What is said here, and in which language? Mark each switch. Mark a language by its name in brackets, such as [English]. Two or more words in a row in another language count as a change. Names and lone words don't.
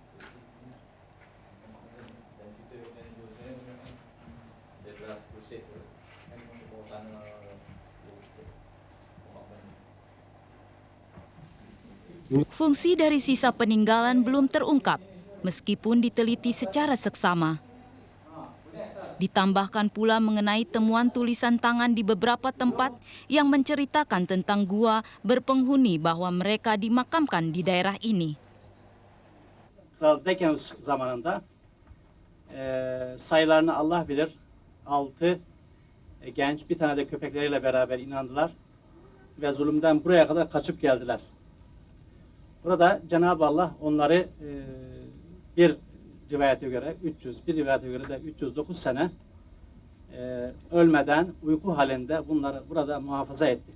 [Indonesian] Fungsi dari sisa peninggalan belum terungkap, meskipun diteliti secara seksama. Ditambahkan pula mengenai temuan tulisan tangan di beberapa tempat yang menceritakan tentang gua berpenghuni bahwa mereka dimakamkan di daerah ini. [Turkish] Kral Dekyanus zamanında sayılarını Allah bilir. 6 genç bir tane de köpekleriyle beraber inandılar ve zulümden buraya kadar kaçıp geldiler. Burada Cenab-ı Allah onları bir rivayete göre 300, bir rivayete göre de 309 sene ölmeden uyku halinde bunları burada muhafaza etti.